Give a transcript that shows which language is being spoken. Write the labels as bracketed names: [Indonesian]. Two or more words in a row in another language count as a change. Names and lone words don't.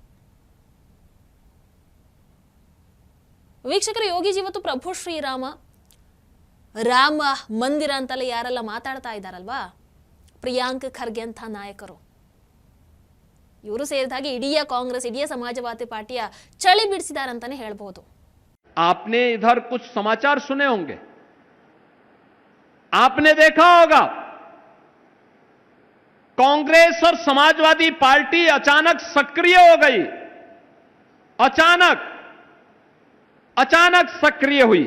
[Kannada] ವೀಕ್ಷಕರು, ಯೋಗಿ ಇವತ್ತು ಪ್ರಭು ಶ್ರೀರಾಮ ರಾಮ ಮಂದಿರ ಅಂತಲೇ ಯಾರೆಲ್ಲ ಮಾತಾಡ್ತಾ ಇದ್ದಾರಲ್ವಾ, ಪ್ರಿಯಾಂಕ್ ಖರ್ಗೆ ಅಂತ ನಾಯಕರು, ಇವರು ಸೇರಿದ ಹಾಗೆ ಇಡೀ ಕಾಂಗ್ರೆಸ್, ಇಡೀ ಸಮಾಜವಾದಿ ಪಾರ್ಟಿಯ ಚಳಿ ಬಿಡಿಸಿದಾರಂತಾನೆ ಹೇಳ್ಬಹುದು. [Hindi] आपने इधर कुछ समाचार सुने होंगे, आपने देखा होगा कांग्रेस और समाजवादी पार्टी अचानक सक्रिय हो गई। अचानक सक्रिय हुई।